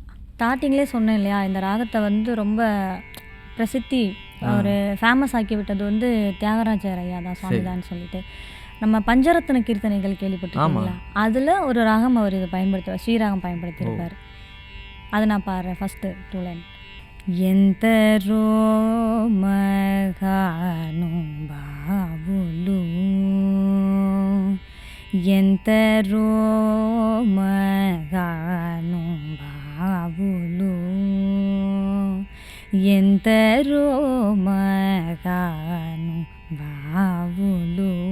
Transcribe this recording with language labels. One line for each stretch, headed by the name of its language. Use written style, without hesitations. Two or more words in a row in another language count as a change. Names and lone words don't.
Tamil: ஸ்டார்டிங்லேயே சொன்னேன் இல்லையா, இந்த ராகத்தை வந்து ரொம்ப பிரசித்தி ஒரு ஃபேமஸ் ஆக்கி விட்டது வந்து தியாகராஜர் ஐயா தான், சுவாமிதான்னு சொல்லிட்டு. நம்ம பஞ்சரத்ன கீர்த்தனைகள் கேள்விப்பட்டிருக்கீங்களா? அதில் ஒரு ராகம் அவர் இதை பயன்படுத்துவார், ஸ்ரீராகம் பயன்படுத்தியிருப்பார். அதை நான் பாடுறேன்.
English: first 2 line.
Telugu: ఎంతరో మగాను బావులు ఎంతరో మగాను బావులు ఎంతరో మగాను బావులు